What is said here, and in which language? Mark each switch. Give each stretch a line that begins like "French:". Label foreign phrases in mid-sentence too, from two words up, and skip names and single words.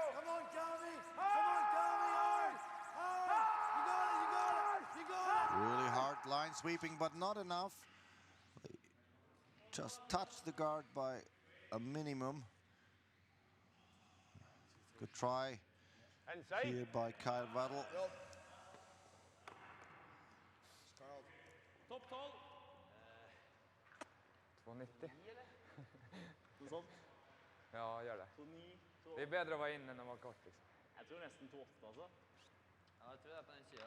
English: Come on, Calvi. Come on, Calvi. Hard. Hard. You got it. You got it. You got it. Really hard line sweeping, but not enough. They just touched the guard by a minimum. Good try Inside. here by Kyle Waddle.
Norwegian: Topp 12. 2,90. Noe sånt. Ja, gjør det. 2,9. Det er bedre å være inn enn å være kort, liksom. Jeg tror nesten 2,8, altså. Ja, jeg tror det er på den siden.